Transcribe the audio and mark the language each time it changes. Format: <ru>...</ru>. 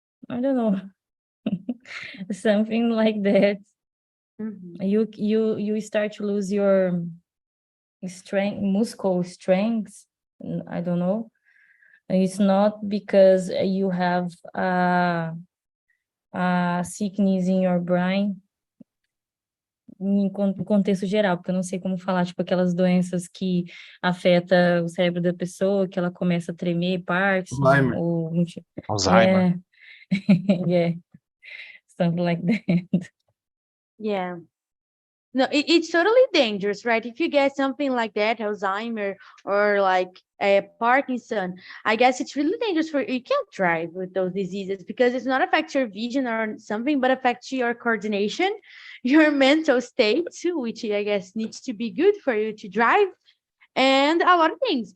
<en>I don't know, something like that. Mhm. You start to lose your strength, muscle strength. I don't know. It's not because you have a sickness in your brain,</en> <pt>em contexto geral, porque eu não sei como falar, tipo, aquelas doenças que afeta o cérebro da pessoa, que ela começa a tremer, Parkinson, Alzheimer. ou... Alzheimer.</pt> <en>Yeah, something like that. Yeah. No, it's totally dangerous, right? If you get something like that, Alzheimer or like a Parkinson, I guess it's really dangerous for you. Can't drive with those diseases because it's not affect your vision or something, but affects your coordination, your mental state too, which I guess needs to be good for you to drive, and a lot of things.</en>